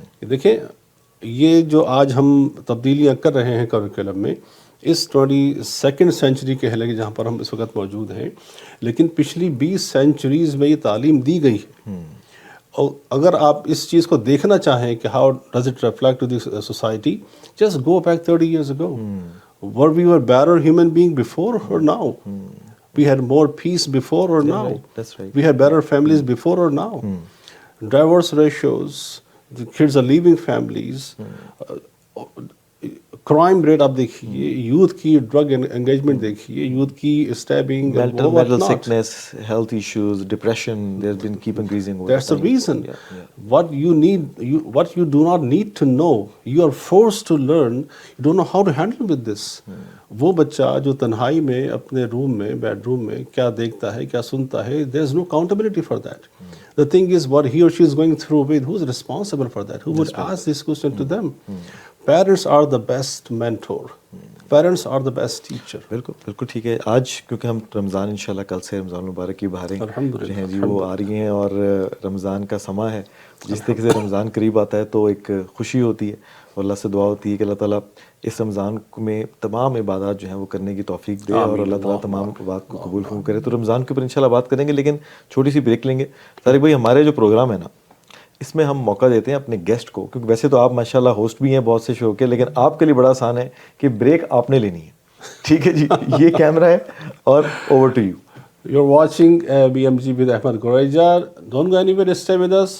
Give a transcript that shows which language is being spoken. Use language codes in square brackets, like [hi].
[ur] دیکھیں یہ جو آج ہم تبدیلیاں کر رہے ہیں کریکولم میں، اس 22 سینچری کے لگے جہاں پر ہم اس وقت موجود ہیں، لیکن پچھلی 20 سینچریز میں یہ تعلیم دی گئی ہے. اور اگر آپ اس چیز کو دیکھنا چاہیں کہ [en] How does it reflect to the society, just go back 30 years ago. Were we were better human being before or now? We had more peace before or now? That's right. We had better families before or now? Divorce ratios, the kids are leaving families. [ur] Crime rate آپ دیکھیے، youth کی drug engagement دیکھیے، youth کی stabbing, [en] mental sickness, health issues, depression, there's been keep increasing over That's the time. reason. Yeah. What you need, what you do not need to know, you are forced to learn. You don't know how to handle with this. [ur] وہ بچہ جو تنہائی میں اپنے روم میں، bed room میں کیا دیکھتا ہے، کیا سنتا ہے، [en] there is no accountability for that. The thing is, what he or she is going through with, who is responsible for that? Who would ask this question to them? Parents are the best mentor. Parents are the best teacher. [ur] بالکل بالکل ٹھیک ہے. آج کیونکہ ہم رمضان انشاءاللہ کل سے رمضان المبارک کی بہاریں جو ہیں جی وہ آ رہی ہیں، اور رمضان کا سماں ہے. جس طریقے سے رمضان قریب آتا ہے تو ایک خوشی ہوتی ہے، اور اللہ سے دعا ہوتی ہے کہ اللہ تعالیٰ اس رمضان میں تمام عبادات جو ہیں وہ کرنے کی توفیق دے، اور اللہ تعالیٰ تمام بات کو قبول کرے. تو رمضان کے اوپر انشاءاللہ بات کریں گے، لیکن چھوٹی سی بریک لیں گے. طارق بھائی، ہمارے جو پروگرام ہے نا، اس میں ہم موقع دیتے ہیں اپنے گیسٹ کو، کیونکہ ویسے تو آپ ماشاءاللہ ہوسٹ بھی ہیں بہت سے شو کے، لیکن آپ کے لیے بڑا آسان ہے کہ بریک آپ نے لینی ہے. ٹھیک ہے جی، یہ کیمرہ ہے اور over to you. [en] You're watching BMG with Ahmed Gureja. Don't go anywhere, stay with us.